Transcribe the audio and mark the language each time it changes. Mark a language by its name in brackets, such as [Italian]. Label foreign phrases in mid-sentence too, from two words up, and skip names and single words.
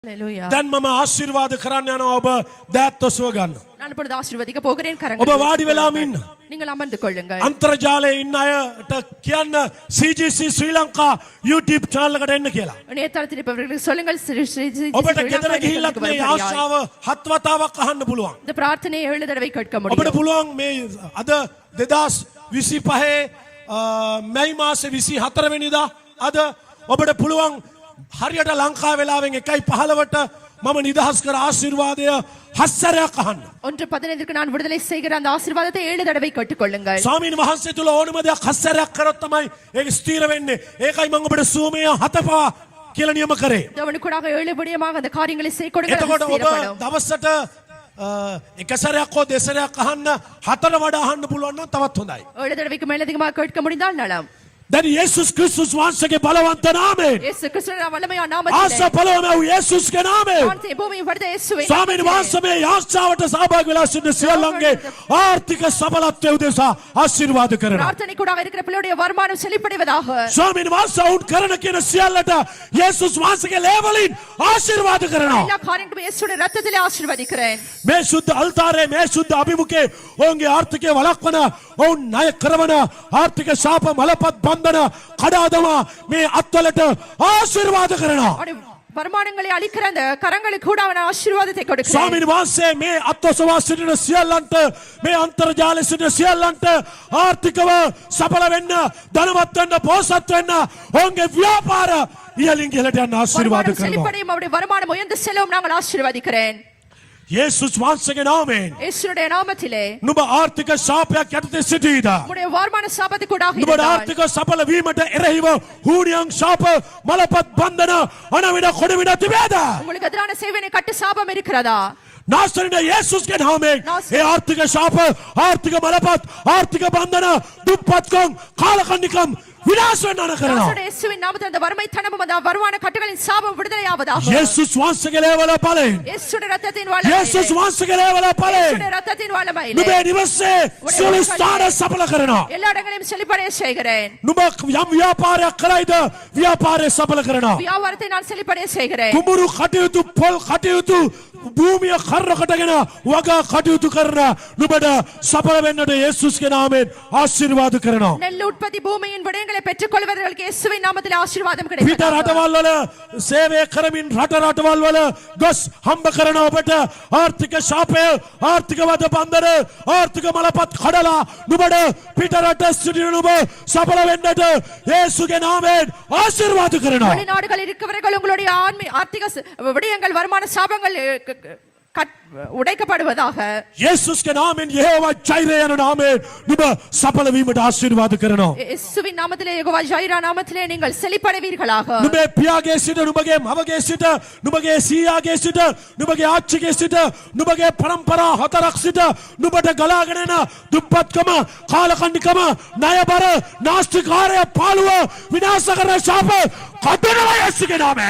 [Sinhala] Hallelujah. දැන් මම ආශිර්වාද කරන්න යනවා ඔබ දෑත් ඔසව ගන්න. [Tamil] நான் இப்பொழுது ஆசீர்வதிக்க போகிறேன் [Sinhala] ඔබ [Tamil] கரங்களை [Sinhala] වාඩි වෙලාම ඉන්න. [Tamil] நீங்கள் அமர்ந்து கொள்ளுங்கள். [Sinhala] අන්තර්ජාලයේ ඉන්න අයට කියන්න CGC ශ්‍රී ලංකා YouTube channel එකට එන්න කියලා. [Tamil] இணையதளத்தில் இருப்பவர்களுக்கு சொல்லுங்கள் [Sinhala] ඔබට ගෙදර ගිහිල්ලා මේ ආශාව හත් වතාවක් අහන්න පුළුවන්. [Tamil] இந்த பிரார்த்தனையை 7 தடவை கேட்க [Sinhala] ඔබට [Tamil] முடியும். [Sinhala] පුළුවන් මේ අද 2025 මැයි මාසේ 24 වෙනිදා අද ඔබට පුළුවන් හරියට ලංකා වෙලාවෙන් 1:15ට මම නිදහස් කර ආශිර්වාදය හස්සරයක් අහන්න. [Tamil] 1:15க்கு நான் விடுதலை செய்கிற அந்த ஆசீர்வாதத்தை 7 தடவை கேட்டுக்கொள்ளுங்கள். [Sinhala] ස්වාමීන් වහන්සේ තුල ඕනම දෙයක් හස්සරයක් කරොත් තමයි ඒක ස්ථිර වෙන්නේ. ඒකයි මම ඔබට සූමය 7 පවා කියලා නියම කරේ. [Tamil] தேவனுக்குடாக 7 படியமாக அந்த காரியங்களை செய்ய கொடுங்கள். [Sinhala] එතකොට ඔබ දවසට එක සැරයක් හෝ දෙසරයක් අහන්න 4 වඩා අහන්න පුළුවන් නම් තවත් හොඳයි. [Tamil] 7 தடவைக்கு மேல் அதிகமாக கேட்க முடிந்தால் நலம். [Sinhala] දැන් යේසුස් ක්‍රිස්තුස් වහන්සේගේ බලවන්ත නාමයෙන් [Tamil] இயேசு கிறிஸ்துவின் வல்லமையான நாமத்திலே [Sinhala] ආශා බලවම යේසුස්ගේ නාමයෙන් [Tamil] வானத்தை பூமியை படைத்த இயேசுவின் [Sinhala] ස්වාමීන් වහන්සේ මේ යාච්ඡාවට සහභාගී වෙලා සිටින සියල්ලන්ගේ ආර්ථික සබලත්වය උදෙසා ආශිර්වාද කරනවා. [Tamil] பிரார்த்தனைக்கூடாக இருக்கிற பிள்ளையுடைய வருமானம் செழிப்படைவதாக. [Sinhala] ස්වාමීන් වහන්සේ උන් කරන කියන සියල්ලට යේසුස් වහන්සේගේ ලේවලින් ආශිර්වාද කරනවා. [Tamil] எல்லா காரியங்களும் இயேசுவின் ரத்தத்திலே ஆசீர்வதிக்கிறேன். [Sinhala] මේ සුද්ධ අල්තාරේ මේ සුද්ධ අභිමුඛේ ඔවුන්ගේ ආර්ථිකය වළක්වන ඔවුන් ණය කරවන ආර්ථික ශාප මලපත් බන්ධන කඩාදමා මේ අත්වලට ආශිර්වාද කරනවා. [Tamil] வருமானங்களை அளிக்கிற அந்த கரங்களுக்கு கூட அவன் ஆசீர்வாதத்தை கொடுக்கிறான். [Sinhala] ස්වාමීන් වහන්සේ මේ අත්වසවා සිටින සියල්ලන්ට මේ අන්තර්ජාලයේ සිටින සියල්ලන්ට ආර්ථිකව සඵල වෙන්න ධනවත් වෙන්න පොහොසත් වෙන්න ඔවුන්ගේ ව්‍යාපාර ඉහළින් ඉහළට යන ආශිර්වාද කරනවා. [Tamil] செழிப்படையும் அவருடைய வருமானம் உயர்ந்து செல்லவும் நாங்கள் ஆசீர்வதிக்கிறேன். [Sinhala] යේසුස් වහන්සේගේ නාමයෙන් [Tamil] இயேசுடைய நாமத்திலே [Sinhala] නුඹ ආර්ථික ශාපයක් යටතේ සිටීද? [Tamil] உம்முடைய வருமான சாபத்துக்கூடாக [Sinhala] නුඹට ආර්ථික සඵල වීමට එරෙහිව හූනියන් ශාප මලපත් බන්ධන අනවිඩ කොඩවිඩ තිබේද? [Tamil] உங்களுக்கு எதிரான சேவனை கட்டு சாபம் இருக்கிறதா? [Sinhala] නාසරේ යේසුස්ගේ නාමයෙන් ඒ ආර්ථික ශාප ආර්ථික මලපත් ආර්ථික බන්ධන දුප්පත්කම් කාලකන්නිකම් විනාශ වෙන්න කරනවා. [Tamil] இயேசுவின் நாமத்தில் அந்த வறுமைத்தனமும் அந்த வருமான கட்டுகளின் சாபம் விடுதலையாவதாக. [Sinhala] යේසුස් වහන්සේගේ ලේවල බලයෙන් [Tamil] இயேசுடைய ரத்தத்தின் வல்லமையிலே [Sinhala] යේසුස් වහන්සේගේ ලේවල බලයෙන් [Tamil] இயேசுடைய ரத்தத்தின் வல்லமையிலே [Sinhala] නුඹේ නිවසේ සියලු ස්ථාන සඵල කරනවා. [Tamil] எல்லா இடங்களையும் செழிப்படைய செய்கிறேன். [Sinhala] නුඹ යම් ව්‍යාපාරයක් කරයිද ව්‍යාපාරය සඵල කරනවා. [Tamil] வியாபாரத்தை நான் செழிப்படைய செய்கிறேன். [Sinhala] කුඹුරු කටයුතු පොල් කටයුතු භූමිය කරකටගෙන වගා කටයුතු කරන නුඹට සඵල වෙන්නට යේසුස්ගේ නාමයෙන් ආශිර්වාද කරනවා. [Tamil] நெல் உற்பத்தி பூமியின் விடயங்களை பெற்றுக்கொள்வதற்கு இயேசுவின் நாமத்தில் ஆசீர்வாதம் [Sinhala] පිට [Tamil] கிடைக்கும். [Sinhala] රටවල් වල සේවය කරමින් රටවල් වල ගොස් හම්බ කරන ඔබට ආර්ථික ශාපය ආර්ථික වද බන්ධන ආර්ථික මලපත් කඩලා නුඹට පිට රට සිටින නුඹ සඵල වෙන්නට යේසුගේ නාමයෙන් ආශිර්වාද කරනවා. [Tamil] வெளிநாடுகளில் இருக்கிறவர்கள் உங்களுடைய ஆர்த்திக விடயங்கள் வருமான சாபங்கள் உடைக்கப்படுவதாக. [Sinhala] යේසුස්ගේ නාමයෙන් යෙහෝවා ජෛරය යන නාමයෙන් නුඹ සඵල වීමට ආශිර්වාද කරනවා. [Tamil] இயேசுவின் நாமத்திலே யெகோவா ஜைரா நாமத்திலே நீங்கள் செழிப்படைவீர்களாக. [Sinhala] නුඹේ පියාගේ සිට නුඹගේ මවගේ සිට නුඹගේ සීයාගේ සිට නුඹගේ ආච්චිගේ සිට නුඹගේ පරම්පරා හතරක් සිට නුඹට ගලාගෙන එන දුප්පත්කම කාලකන්නිකම ණයබර නාස්තිකාරය පාළුව විනාශ කරන ශාප කඩනවා යේසුගේ නාමයෙන්.